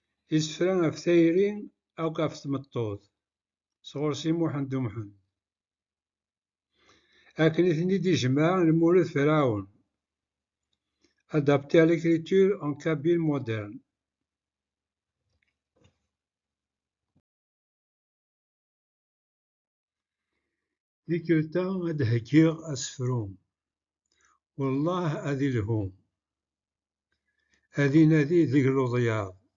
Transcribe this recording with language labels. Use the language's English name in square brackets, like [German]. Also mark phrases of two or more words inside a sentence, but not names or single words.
[Kabyle] Isefra ɣef tayri akk ɣef tmeṭṭut, sɣur Si Muḥend U Mḥend. Akken i ten-id-ijmeɛ Lmulud Ferɛun, [French] adapté à l'écriture en kabyle moderne. [Kabyle] Tikkelt-a ad d-heggiɣ asefru, Wellah ad ilhu, ad inadi deg luḍyad.